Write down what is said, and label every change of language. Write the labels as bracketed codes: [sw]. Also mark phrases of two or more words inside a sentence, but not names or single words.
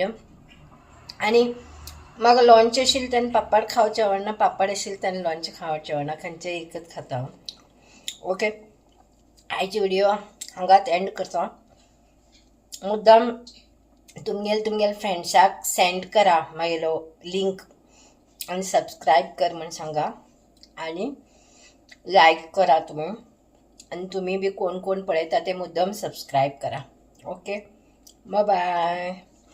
[kok] आणि म्हाका लोणचें आशिल्लें तेन्ना पापड खावचें आवडना, पापड आशिल्लें तेन्ना लोणचें खावचें आवडना. खंयचें एकच खाता. ओके, आयची व्हिडिओ हांगाच एंड करता. मुद्दाम तुमगेल फ्रेंड्साक सेंड करा मागेलो लिंक आणि सबस्क्राईब कर म्हणून सांगा आणि लाईक करा तुम्ही. आणि तुम्ही बी कोण कोण पळयता ते मुद्दाम सबस्क्राईब करा. ओके, बाय बाय.